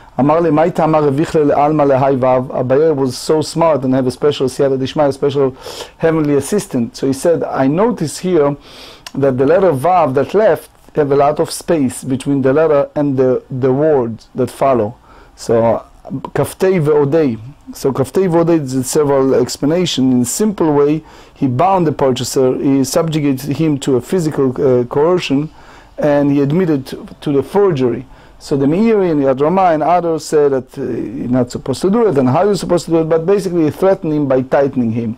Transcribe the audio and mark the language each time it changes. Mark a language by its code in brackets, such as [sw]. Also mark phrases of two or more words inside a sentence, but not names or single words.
[en] Abaye was so smart and have a special [arc] siyata dishmaya, [en] a special heavenly assistant. So he said, I notice here that the letter Vav that left have a lot of space between the letter and the words that follow. So [arc] kaftei ve'odei. [en] So [arc] kaftei ve'odei [en] is several explanations. In a simple way, he bound the purchaser, he subjugated him to a physical coercion, and he admitted to the forgery. So the Meiri and Yad Ramah and others said that you're not supposed to do it, and how you're supposed to do it, but basically he threatened him by tightening him.